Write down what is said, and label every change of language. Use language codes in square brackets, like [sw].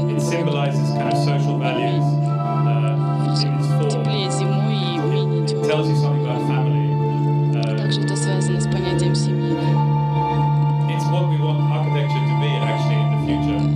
[en] symbolizes kind of social values in its form. It tells you something about family. [ru] Также это связано с понятием семьи. [en] It's what we want architecture to be actually in the future.